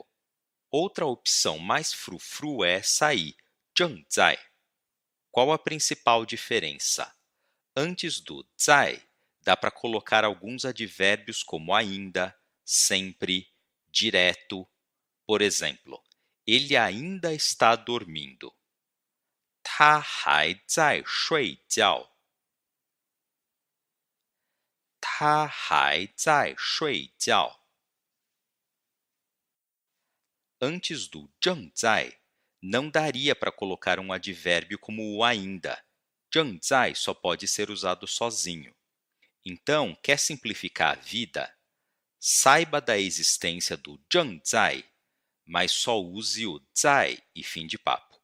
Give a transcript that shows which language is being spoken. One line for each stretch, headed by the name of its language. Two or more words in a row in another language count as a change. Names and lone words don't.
Portuguese: Outra opção mais frufru é sair, 正在. Qual a principal diferença? Antes do 在, dá para colocar alguns advérbios como ainda, sempre, direto. Por exemplo, ele ainda está dormindo.
Chinese: 他还在睡觉。他还在睡觉。
Portuguese: Antes do 正在, não daria para colocar um advérbio como o ainda. 正在 só pode ser usado sozinho. Então, quer simplificar a vida? Saiba da existência do 正在, mas só use o 在e fim de papo.